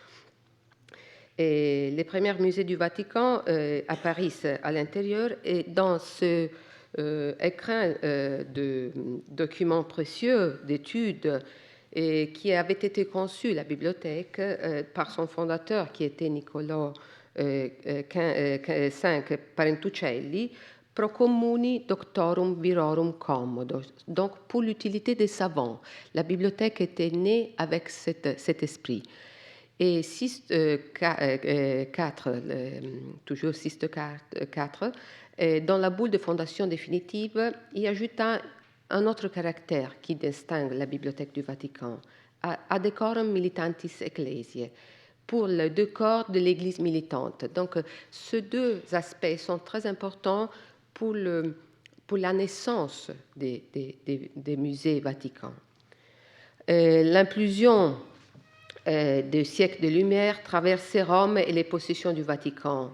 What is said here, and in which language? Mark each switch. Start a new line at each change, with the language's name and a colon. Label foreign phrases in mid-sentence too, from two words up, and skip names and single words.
French: Et les premiers musées du Vatican apparaissent à l'intérieur, et dans ce écrin de documents précieux, d'études, qui avait été conçu, la bibliothèque, par son fondateur, qui était Niccolò V Parentucelli,
Latin: pro communi doctorum virorum commodo,
French: donc pour l'utilité des savants. La bibliothèque était née avec cet esprit. Et toujours Sixte IV, dans la bulle de fondation définitive, il ajoute un autre caractère qui distingue la bibliothèque du Vatican,
Latin: ad decorum militantis ecclesiae,
French: pour le décor de l'Église militante. Donc, ces deux aspects sont très importants pour la naissance des musées vaticans. L'implosion des siècles de lumière traversait Rome et les possessions du Vatican.